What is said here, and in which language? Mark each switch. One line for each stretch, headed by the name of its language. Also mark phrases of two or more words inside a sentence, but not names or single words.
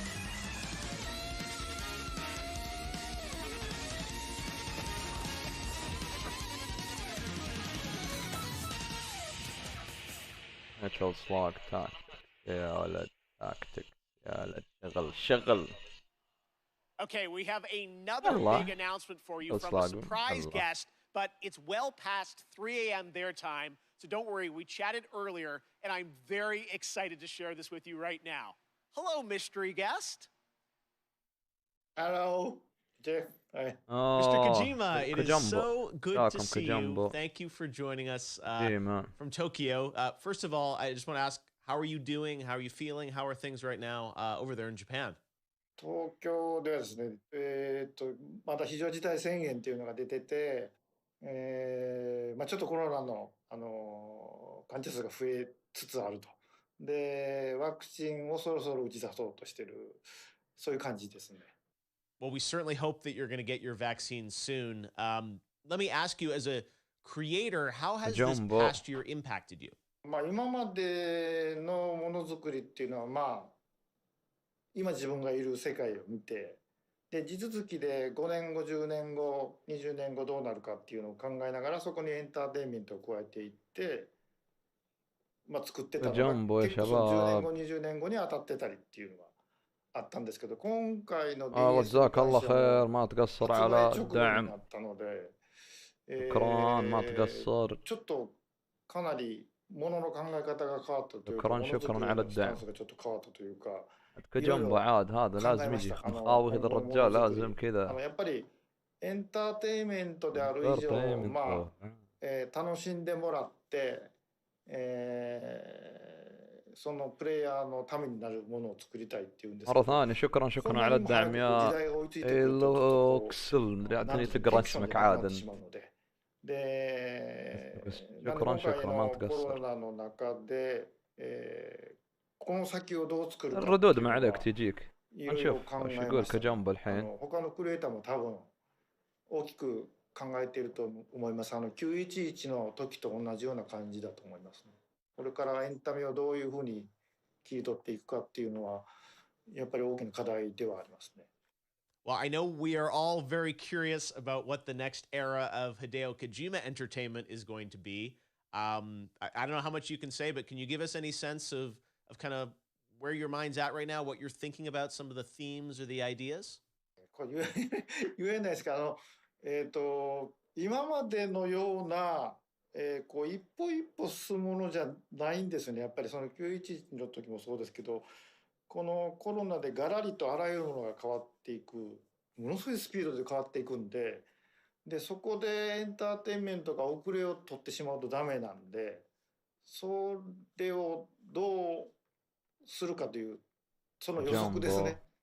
Arabic: ناتشورال سلاج تاكتيك يا ولد تاكتيك يا ولد شغل شغل.
English: Okay, we have another big announcement for you from a surprise guest, but it's well past 3 a.m. their time, so don't worry, we chatted earlier, and I'm very excited to share this with you right now. Hello, mystery guest. Hello, Jeff. Hi. Mr. Kojima, it is so good to see you. Thank you for joining us from Tokyo. First of all, I just want to ask, how are you doing? How are you feeling? How are things right now over there in Japan?
Japanese: 東京ではですね、また非常事態宣言っていうのが出てて、ちょっとコロナの、患者数が増えつつあると。で、ワクチンをそろそろ打ち出そうとしてる、そういう感じですね。
English: Well, we certainly hope that you're going to get your vaccine soon. Let me ask you, as a creator, how has this past year impacted you?
Japanese: 今までのものづくりっていうのは、今自分がいる世界を見て、で地続きで5年後 10年後20年後どうなるかっていうのを考えながらそこにエンターテインメントを加えていって、作ってたのが結構その10年後20年後に当たってたりっていうのがあったんですけど、今回の DS に関しては発売直後になったので、ちょっとかなりものの考え方が変わったというか、ものづくりのスタンスがちょっと変わったというか。
Arabic: كجنبه عاد هذا لازم يجي مخاوي هذا الرجال لازم كذا
Japanese: やっぱりエンターテインメントである以上楽しんでもらって、そのプレイヤーのためになるものを作りたいっていうんですけど
Arabic: مرة ثانية شكرا على الدعم يا الاكسل يعطيني تقرا اسمك عادا شكرا ما تقصر الردود ما عليك تجيك نشوف ايش يقول كجنب الحين
Japanese: 他のクリエイターも多分大きく考えていると思います。911の時と同じような感じだと思いますね。これからエンタメをどういうふうに切り取っていくかっていうのはやっぱり大きな課題ではありますね。
English: Well, I know we are all very curious about what the next era of Hideo Kojima entertainment is going to be. I don't know how much you can say, but can you give us any sense of kind of where your mind's at right now, what you're thinking about, some of the themes or the ideas?
Japanese: これ言えないですけど、今までのような、一歩一歩進むものじゃないんですよね。やっぱりその911の時もそうですけど、このコロナでガラリとあらゆるものが変わっていく、ものすごいスピードで変わっていくんで、そこでエンターテインメントが遅れを取ってしまうとダメなんで、それをどうするかというその予測ですね。